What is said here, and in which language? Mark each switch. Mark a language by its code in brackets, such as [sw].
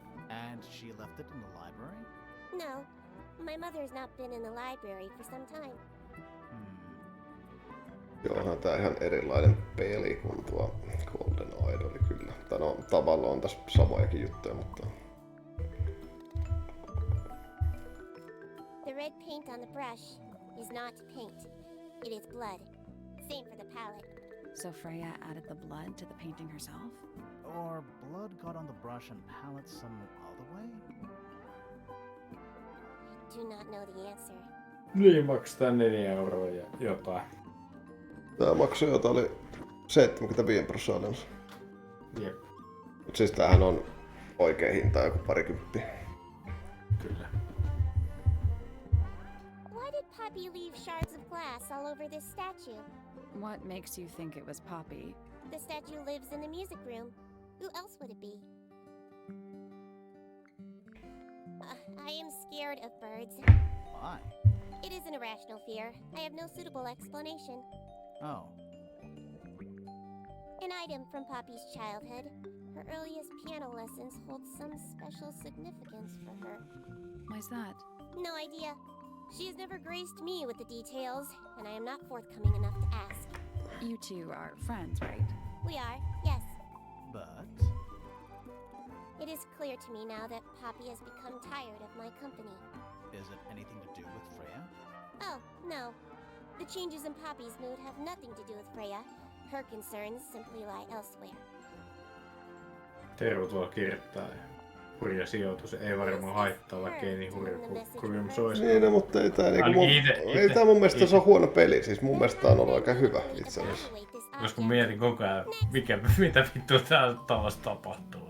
[en] And she left it in the library? No, my mother's not been in the library for some time. [fi] Onhan tää ihan erilainen peli kuin tuo Golden Idol kyllä. Tai no, tavallaan on tässä samojakin juttuja, mutta... [en] The red paint on the brush is not paint. It is blood. Same for the palette. So Freya added the blood to the painting herself? Or blood got on the brush and palette some other way? I do not know the answer. [fi] Niin, maksaa 4 € ja jotain. Tää maksoi jotain, oli 75%. Jep. Mut siis tämähän on oikea hinta, joku 20. Kyllä. [en] Why did Poppy leave shards of glass all over this statue? What makes you think it was Poppy? The statue lives in the music room. Who else would it be? I am scared of birds. Why? It is an irrational fear. I have no suitable explanation. Oh. An item from Poppy's childhood. Her earliest piano lessons hold some special significance for her. Why's that? No idea. She has never graced me with the details, and I am not forthcoming enough to ask. You two are friends, right? We are, yes. But... It is clear to me now that Poppy has become tired of my company. Is it anything to do with Freya? Oh, no. The changes in Poppy's mood have nothing to do with Freya. Her concerns simply lie elsewhere. [fi] Tervetuloa kirjoittaa. Hurja sijoitus ei varmaan haittaa, vaikka ei niin hurja kuin se olisi. Niin, no, mutta ei tää niinku ei tää mun mielestä se on huono peli. Siis mun mielestä tää on ollut aika hyvä itse asiassa. Koska mietin koko ajan, mitä vittua täällä taas tapahtuu.